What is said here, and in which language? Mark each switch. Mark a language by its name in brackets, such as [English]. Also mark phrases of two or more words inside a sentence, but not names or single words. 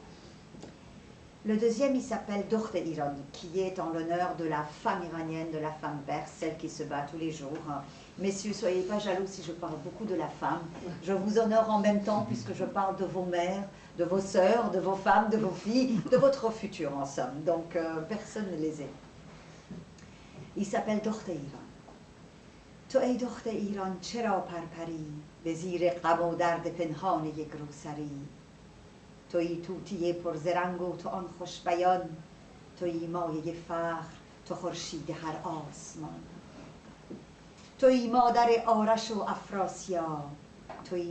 [French] Le deuxième, il s'appelle Dokhte Iran, qui est en l'honneur de la femme iranienne, de la femme perse, celle qui se bat tous les jours. Messieurs, soyez pas jaloux si je parle beaucoup de la femme. Je vous honore en même temps puisque je parle de vos mères, de vos sœurs, de vos femmes, de vos filles, de votre futur en somme. Donc personne ne les est. Il s'appelle Dokhte Iran. [Persian] تو ای دخت ایران چرا پرپری به زیر غم و درد پنهان یک روسری تویی طوطی پرزرنگ و تو آن خوش بیان تویی مایه فخر تو خورشید هر آسمان تویی مادر آرش و افراسیاب تویی